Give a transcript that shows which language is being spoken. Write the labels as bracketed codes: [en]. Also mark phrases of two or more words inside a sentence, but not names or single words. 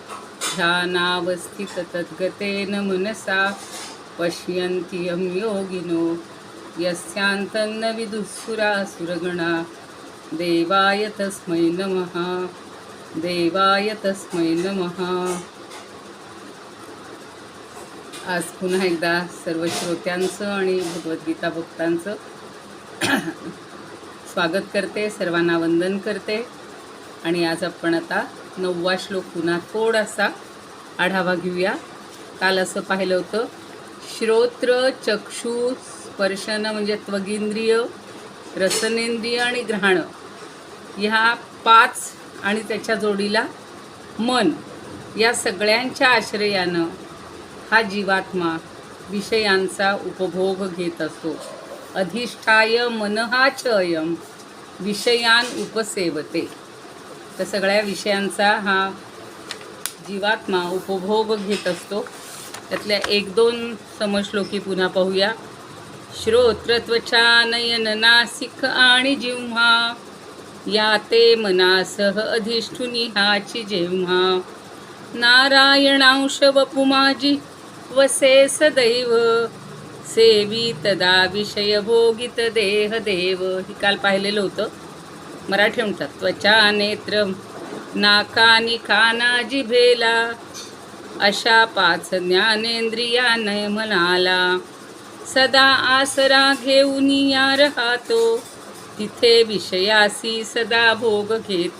[sa] ध्यानावस्थिततद्गतेन मनसा पश्यन्ति यं योगिनो यस्यान्तन्न विदुःसुरासुरगणा. देवाय तस्मै नमः, देवाय तस्मै नमः. [mr] आज पुन्हा एकदा सर्व श्रोत्यांचं आणि भगवद्गीता भक्तांचं स्वागत करते, सर्वांना वंदन करते. आणि आज आपण आता 9वा श्लोक पुन्हा थोडासा आढावा घेऊया. काल असं पाहिलं होतं, श्रोत्र चक्षु स्पर्शन म्हणजे त्वगिंद्रिय, रसनेंद्रिय आणि घ्राण, ह्या 5 आणि त्याच्या जोडीला मन, या सगळ्यांच्या आश्रयानं हा जीवात्मा विषयांचा उपभोग घेत असतो. [sa] अधिष्ठाय मनहा च अयं विषयान उपसेवते. [mr] तर सगळ्या विषयांचा हा जीवात्मा उपभोग घेत असतो. त्यातल्या 1-2 समश्लोकी पुन्हा पाहूया. श्रोत्र त्वचा नयन नासिक आणि जिव्हा या ते मनासह अधिष्ठुनी हाची जेव्हा. नारायणांश वपुमाजी वसे सदैव सेवी तदा विषय भोगित देह देव. ही काल पाहिलेलं होतं. मराठी म्हणतात, त्वचा नेत्र नाकानी काना जिभेला अशा 5 ज्ञानेंद्रिया नय मनाला. सदा आसरा घेऊन या राहतो तिथे विषयासी सदा भोग घेतो.